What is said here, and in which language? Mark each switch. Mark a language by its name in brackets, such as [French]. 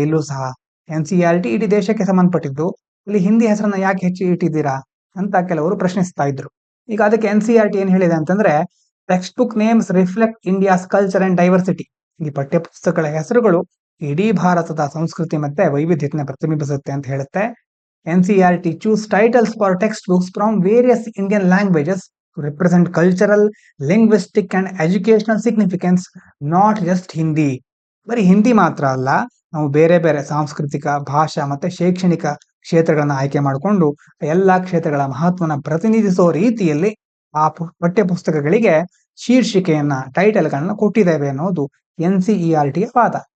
[Kannada] ಇಲ್ಲೂ ಸಹ NCERT ಇಡೀ ದೇಶಕ್ಕೆ ಸಂಬಂಧಪಟ್ಟಿದ್ದು, ಇಲ್ಲಿ ಹಿಂದಿ ಹೆಸರನ್ನ ಯಾಕೆ ಹೆಚ್ಚು ಇಟ್ಟಿದ್ದೀರಾ ಅಂತ ಕೆಲವರು ಪ್ರಶ್ನಿಸ್ತಾ ಇದ್ರು. ಈಗ ಅದಕ್ಕೆ NCERT ಏನ್ ಹೇಳಿದೆ ಅಂತಂದ್ರೆ, [English] Textbook names reflect India's culture and diversity. [Kannada] ಈ ಪಠ್ಯ ಪುಸ್ತಕಗಳ ಹೆಸರುಗಳು ಇಡೀ ಭಾರತದ ಸಂಸ್ಕೃತಿ ಮತ್ತೆ ವೈವಿಧ್ಯತೆಯನ್ನು ಪ್ರತಿಬಿಂಬಿಸುತ್ತೆ ಅಂತ ಹೇಳುತ್ತೆ. [English] NCERT choose titles for textbooks from various Indian languages to represent cultural, linguistic and educational significance, not just Hindi. [Kannada] ಬರೀ ಹಿಂದಿ ಮಾತ್ರ ಅಲ್ಲ, ನಾವು ಬೇರೆ ಬೇರೆ ಸಾಂಸ್ಕೃತಿಕ, ಭಾಷಾ ಮತ್ತೆ ಶೈಕ್ಷಣಿಕ ಕ್ಷೇತ್ರಗಳನ್ನ ಆಯ್ಕೆ ಮಾಡಿಕೊಂಡು ಎಲ್ಲಾ ಕ್ಷೇತ್ರಗಳ ಮಹತ್ವನ ಪ್ರತಿನಿಧಿಸೋ ರೀತಿಯಲ್ಲಿ ಆ ಪಠ್ಯ ಪುಸ್ತಕಗಳಿಗೆ ಶೀರ್ಷಿಕೆಯನ್ನ ಟೈಟಲ್ಗಳನ್ನ ಕೊಟ್ಟಿದ್ದೇವೆ ಅನ್ನೋದು NCERTಯ ವಾದ.